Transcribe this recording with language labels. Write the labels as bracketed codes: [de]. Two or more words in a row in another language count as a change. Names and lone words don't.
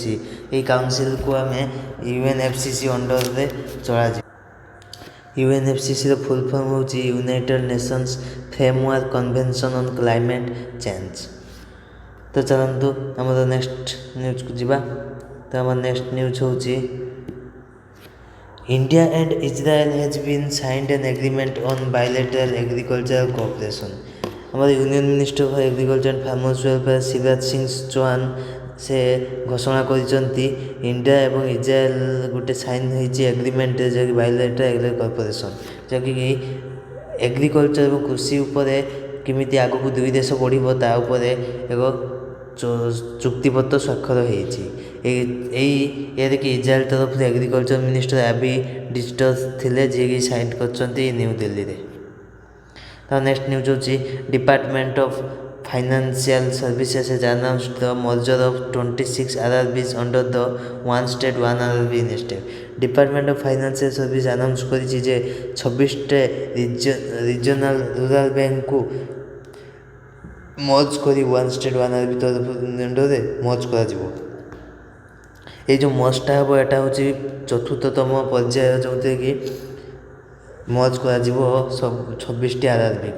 [or] ଏହି କାଉନସିଲ୍କୁ ଆମେ UNFCCC ଅଣ୍ଡରରେ ଚଳାଯିବ। UNFCCCର [en] full form [or] ହେଉଛି ୟୁନାଇଟେଡ୍ ନେସନ୍ସ ଫ୍ରେମୱାର୍କ କନଭେନସନ୍ ଅନ୍ କ୍ଲାଇମେଟ୍ ଚେଞ୍ଜ। ତ ଚାଲନ୍ତୁ ଆମର [en] next news [or] ଯିବା। ତ ଆମର ନେକ୍ସଟ ନ୍ୟୁଜ୍ ହେଉଛି [en] India and Israel has been signed an agreement on bilateral agricultural cooperation। [or] ଆମର [en] Union Minister for Agriculture and Farmers Welfare [or] ଶିବରାଜ ସିଂ ଚୌହାନ ସେ ଘୋଷଣା କରିଛନ୍ତି ଇଣ୍ଡିଆ ଏବଂ ଇସ୍ରାଏଲ ଗୋଟେ ସାଇନ୍ ହୋଇଛି ଏଗ୍ରିମେଣ୍ଟରେ, ଯାହାକି [en] bilateral agriculture corporation, [or] ଯାହାକି ଏଗ୍ରିକଲଚର ଏବଂ କୃଷି ଉପରେ କେମିତି ଆଗକୁ ଦୁଇ ଦେଶ ବଢ଼ିବ ତା ଉପରେ ଏକ ଚୁକ୍ତିପତ୍ର ସ୍ୱାକ୍ଷର ହୋଇଛି। ଏହାକି ଇସ୍ରାଏଲ ତରଫରୁ [en] agriculture minister [or] ଆବି ଡିଟର ଥିଲେ, ଯିଏକି ସାଇନ୍ କରିଛନ୍ତି ନ୍ୟୁ ଦିଲ୍ଲୀରେ। ତ ନେକ୍ସଟ ନ୍ୟୁଜ୍ ହେଉଛି ଡିପାର୍ଟମେଣ୍ଟ ଅଫ୍ ଫାଇନାନ୍ସିଆଲ ସର୍ଭିସେସ୍ [en] has announced the merger of 26 RRBs under the one state one RRB initiative। [or] ଡିପାର୍ଟମେଣ୍ଟ ଅଫ୍ ଫାଇନାନ୍ସିଆଲ ସର୍ଭିସ ଆନାଉନ୍ସ କରିଛି ଯେ 26ଟି [en] regional rural bank [or] ମର୍ଜ କରି ୱାନ୍ ଷ୍ଟେଟ୍ ୱାନ୍ ଆର୍ବି ଅଣ୍ଡରରେ ମର୍ଜ କରାଯିବ। ଏଇ ଯେଉଁ ମର୍ଜଟା ହେବ ଏଇଟା ହେଉଛି ଚତୁର୍ଥତମ ପର୍ଯ୍ୟାୟ, ଯେଉଁଥିରେ କି ମର୍ଜ କରାଯିବ ସବୁ 26ଟି RRBକୁ।